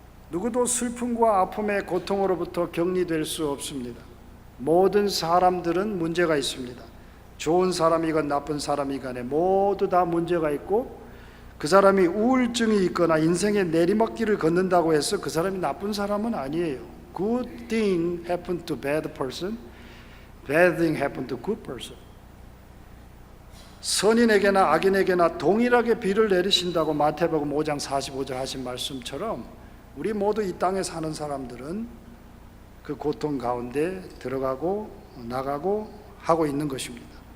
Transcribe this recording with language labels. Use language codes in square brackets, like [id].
[ko] 누구도 슬픔과 아픔의 고통으로부터 격리될 수 없습니다. 모든 사람들은 문제가 있습니다. 좋은 사람이건 나쁜 사람이간에 모두 다 문제가 있고, 그 사람이 우울증이 있거나 인생의 내리막길을 걷는다고 해서 그 사람이 나쁜 사람은 아니에요. [en] Good thing happened to bad person, bad thing happened to good person. [ko] 선인에게나 악인에게나 동일하게 비를 내리신다고 마태복음 5장 45절 하신 말씀처럼 우리 모두 이 땅에 사는 사람들은 그 고통 가운데 들어가고 나가고 하고 있는 것입니다.